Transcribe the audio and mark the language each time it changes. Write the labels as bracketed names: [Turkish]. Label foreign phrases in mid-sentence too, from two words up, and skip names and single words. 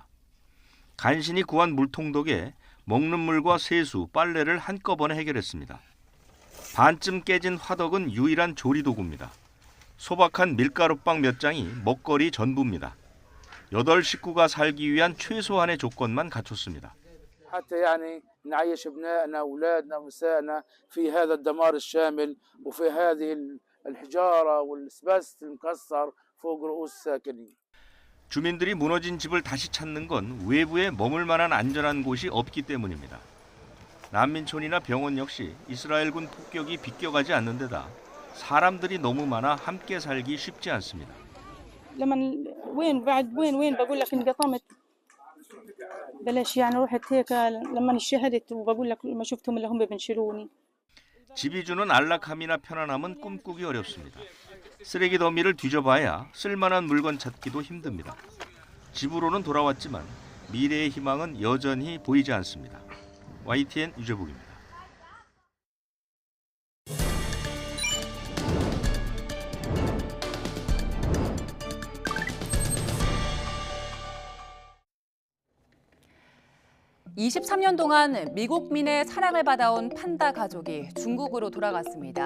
[Korean] 간신히 구한 물통 덕에 먹는 물과 세수, 빨래를 한꺼번에 해결했습니다. 반쯤 깨진 화덕은 유일한 조리도구입니다. 소박한 밀가루빵 몇 장이 먹거리 전부입니다. 8 식구가 살기 위한 최소한의 조건만 갖췄습니다. [Arabic] حتى يعني نعيش ابنائنا واولادنا ونسائنا في هذا الدمار الشامل وفي هذه الحجاره والاسبست المكسر فوق رؤوس الساكنين. [Korean] 주민들이 무너진 집을 다시 찾는 건 외부에 머물 만한 안전한 곳이 없기 때문입니다. 난민촌이나 병원 역시 이스라엘군 폭격이 비껴가지 않는 데다 사람들이 너무 많아 함께 살기 쉽지 않습니다. [Arabic] لما وين بعد وين بقول لك انقطمت بلاش يعني رحت هيك لما شهدت وبقول لك لما شفتهم اللي هم بنشلوني. [Korean] 집이 주는 안락함이나 편안함은 꿈꾸기 어렵습니다. 쓰레기 더미를 뒤져봐야 쓸만한 물건 찾기도 힘듭니다. 집으로는 돌아왔지만 미래의 희망은 여전히 보이지 않습니다. YTN 유재복입니다. (23년) 동안 미국민의 사랑을 받아온 판다 가족이 중국으로 돌아갔습니다.